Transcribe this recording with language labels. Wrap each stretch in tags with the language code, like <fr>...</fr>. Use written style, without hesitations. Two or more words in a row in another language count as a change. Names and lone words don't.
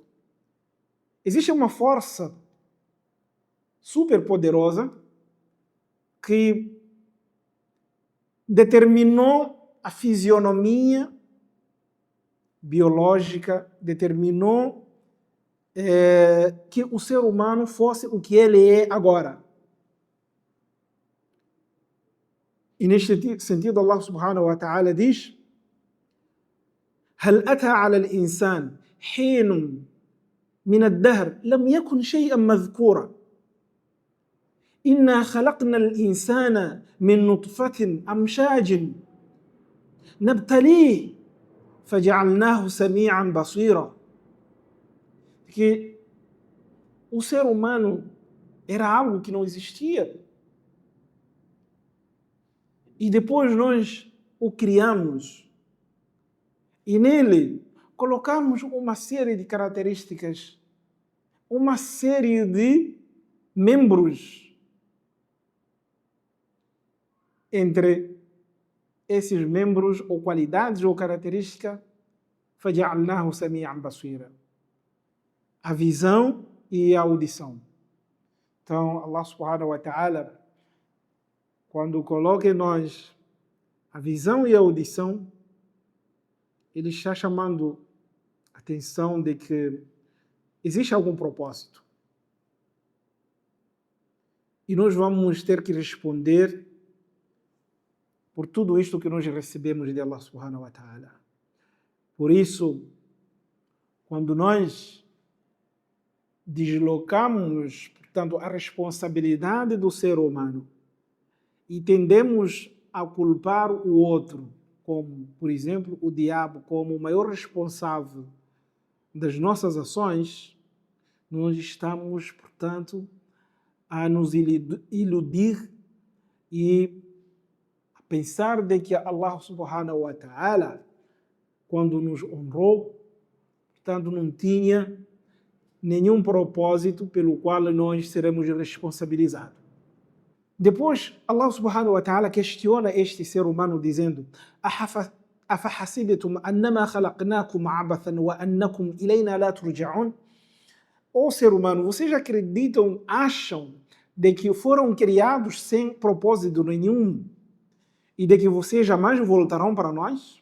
<pt>Existe uma força super poderosa que determinou a fisionomia biológica, determinou que o ser humano fosse o que ele é agora. E neste sentido,</pt> <ar>الله سبحانه وتعالى diz: هل أتى على الإنسان حين من الدهر لم يكن شيئا مذكورا إنا خلقنا الإنسان من نطفة أمشاج نبتليه فجعلناه سميعا بصيرا.</ar> <pt>Que o ser humano era algo que não existia. E depois nós o criamos. E nele colocamos uma série de características, uma série de membros. Entre esses membros, ou qualidades, ou características,</pt> <ar>فَجَعَلْنَاهُ سَمِيعًا بَصِيرًا.</ar> <pt>A visão e a audição. Então,</pt> <ar>الله سبحانه وتعالى,</ar> <pt>quando coloca em nós a visão e a audição, ele está chamando a atenção de que existe algum propósito. E nós vamos ter que responder por tudo isto que nós recebemos de Allah</pt> <ar>سبحانه وتعالى.</ar> <pt>Por isso, quando nós deslocamos, portanto, a responsabilidade do ser humano e tendemos a culpar o outro, como, por exemplo, o diabo, como o maior responsável das nossas ações, nós estamos, portanto, a nos iludir e a pensar de que Allah</pt> <ar>سبحانه وتعالى,</ar> <pt>quando nos honrou, portanto, não tinha nenhum propósito pelo qual nós seremos responsabilizados. Depois, Allah</pt> <ar>سبحانه وتعالى</ar> <pt>questiona este ser humano dizendo:</pt> <ar>أَفَحَسِبْتُمْ أَنَّمَا خَلَقْنَاكُمْ عَبَثًا وَأَنَّكُمْ إِلَيْنَا لَا تُرْجَعُونَ.</ar> <pt>Ó ser humano, vocês acreditam, acham de que foram criados sem propósito nenhum e de que vocês jamais voltarão para nós?</pt>